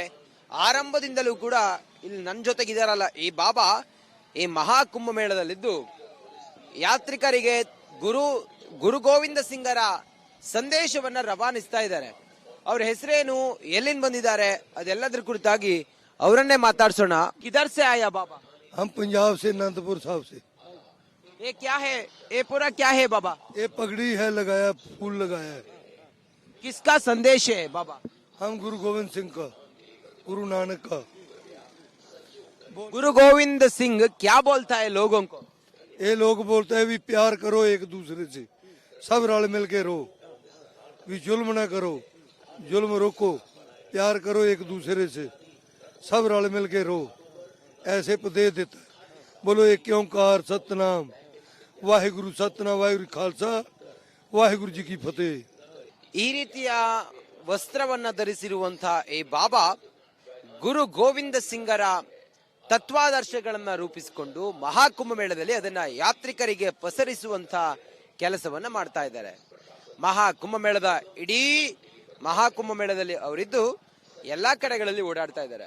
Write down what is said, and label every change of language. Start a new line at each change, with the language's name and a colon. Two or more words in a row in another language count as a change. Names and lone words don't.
Kannada: ಆರಂಭದಿಂದಲೂ ಕೂಡ ಇಲ್ಲಿ ನನ್ನ ಜೊತೆಗಿದಾರಲ್ಲ ಈ ಬಾಬಾ ಈ ಮಹಾಕುಂಭ ಮೇಳದಲ್ಲಿದ್ದು ಯಾತ್ರಿಕರಿಗೆ ಗುರು ಗೋವಿಂದ ಸಿಂಗರ ಸಂದೇಶವನ್ನ ರವಾನಿಸ್ತಾ ಇದ್ದಾರೆ. ಅವ್ರ ಹೆಸರೇನು, ಎಲ್ಲಿಂದ ಬಂದಿದ್ದಾರೆ, ಅದೆಲ್ಲದ್ರ ಕುರಿತಾಗಿ ಅವರನ್ನೇ ಮಾತಾಡ್ಸೋಣ.
Hindi: किधर से आया बाबा? हम पंजाब से अनंतपुर साहब से। ये क्या है, ये पूरा क्या है बाबा? ये पगड़ी है लगाया, फूल लगाया है। किसका संदेश है बाबा? हम गुरु गोविंद सिंह का, गुरु नानक का। गुरु गोविंद सिंह क्या बोलता है लोगों को? ये लोग बोलते हैं भी प्यार करो एक दूसरे से, सब रल मिल के रहो, भी जुल्म ना करो, जुल्म रोको, प्यार करो एक दूसरे से, सब रल मिल के रहो, ऐसे उपदेश देता है।
Punjabi: ਬੋਲੋ ਇੱਕ ਓਅੰਕਾਰ ਸਤਿਨਾਮ ਵਾਹਿਗੁਰੂ, ਸਤਿਨਾਮ ਵਾਹਿਗੁਰੂ ਖਾਲਸਾ ਵਾਹਿਗੁਰੂ ਜੀ ਕੀ ਫਤਹਿ।
Kannada: ಈ ರೀತಿಯ ವಸ್ತ್ರವನ್ನ ಧರಿಸಿರುವಂತಹ ಈ ಬಾಬಾ ಗುರು ಗೋವಿಂದ ಸಿಂಗರ ತತ್ವಾದರ್ಶಗಳನ್ನ ರೂಪಿಸಿಕೊಂಡು ಮಹಾಕುಂಭ ಮೇಳದಲ್ಲಿ ಅದನ್ನ ಯಾತ್ರಿಕರಿಗೆ ಪಸರಿಸುವಂತಹ ಕೆಲಸವನ್ನ ಮಾಡ್ತಾ ಇದ್ದಾರೆ. ಮಹಾಕುಂಭ ಮೇಳದಲ್ಲಿ ಅವರಿದ್ದು ಎಲ್ಲಾ ಕಡೆಗಳಲ್ಲಿ ಓಡಾಡ್ತಾ ಇದ್ದಾರೆ.